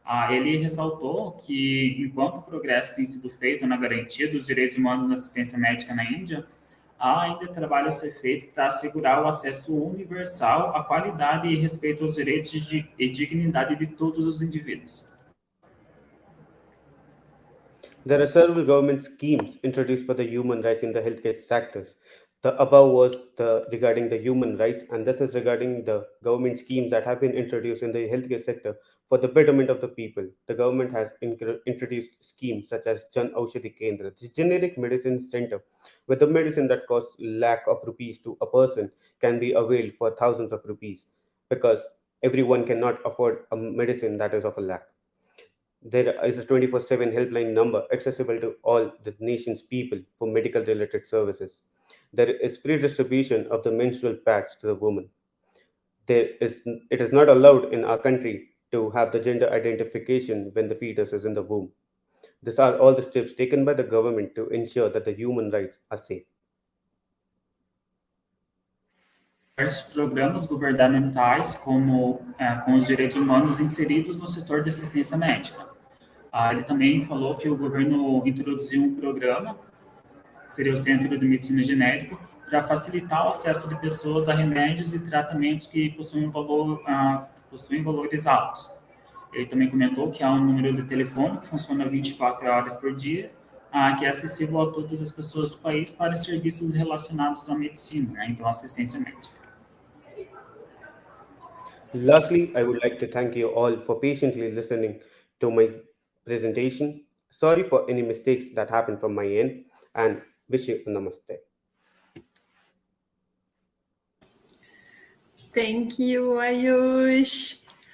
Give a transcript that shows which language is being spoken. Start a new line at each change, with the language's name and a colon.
Portuguese: Ele ressaltou que, enquanto o progresso tem sido feito na garantia dos direitos humanos na assistência médica na Índia, há ainda trabalho a ser feito para assegurar o acesso universal à qualidade e respeito aos direitos e dignidade de todos os indivíduos.
English: There are several government schemes introduced for the human rights in the healthcare sectors. The above was regarding the human rights, and this is regarding the government schemes that have been introduced in the healthcare sector for the betterment of the people. The government has introduced schemes such as Jan Aushadhi Kendra, the generic medicine center, where the medicine that costs lakh of rupees to a person can be availed for thousands of rupees, because everyone cannot afford a medicine that is of a lakh. There is a 24/7 helpline number accessible to all the nation's people for medical related services. There is free distribution of the menstrual pads to the woman. It is not allowed in our country to have the gender identification when the fetus is in the womb. These are all the steps taken by the government to ensure that the human rights are safe.
Portuguese: Diversos programas governamentais com os direitos humanos inseridos no setor de assistência médica. Ele também falou que o governo introduziu um programa, que seria o Centro de Medicina Genérico, para facilitar o acesso de pessoas a remédios e tratamentos que possuem valores altos. Ele também comentou que há um número de telefone que funciona 24 horas por dia, que é acessível a todas as pessoas do país para serviços relacionados à medicina, né? Então assistência médica.
English: Lastly, I would like to thank you all for patiently listening to my presentation. Sorry for any mistakes that happened from my end, and wish you a namaste. Thank you, Ayush.